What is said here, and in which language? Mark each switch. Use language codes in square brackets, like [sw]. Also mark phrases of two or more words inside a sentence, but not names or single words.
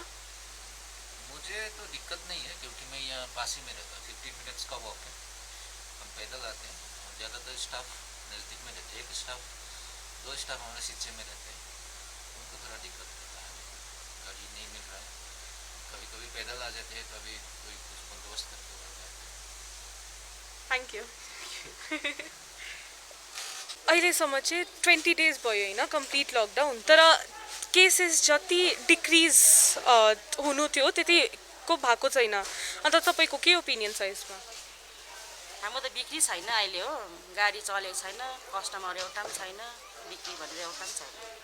[hi] मुझे तो दिक्कत नहीं है, क्योंकि मैं यहाँ पास ही में रहता हूँ, 15 मिनट्स का वॉक है, हम पैदल आते हैं, और ज़्यादातर स्टाफ नज़दीक में रहते हैं, एक स्टाफ 2 स्टाफ हमारे शिक्षे में रहते हैं, उनको थोड़ा दिक्कत होता है, गाड़ी नहीं मिल रहा है, कभी कभी पैदल आ जाते हैं, कभी कोई कुछ बंदोबस्त करके आ जाते हैं। [en] thank you. [ne] अहिलेसम्म चाहिँ 20 डेज भयो होइन [en] complete lockdown, [ne] तर केसेस जति डिक्रिज हुनु थियो त्यतिको भएको छैन, अन्त तपाईँको के ओपिनियन छ यसमा? हाम्रो त बिक्री छैन अहिले हो, गाडी चलेको छैन, कस्टमर एउटा पनि छैन, बिक्री भनेर एउटा पनि छैन।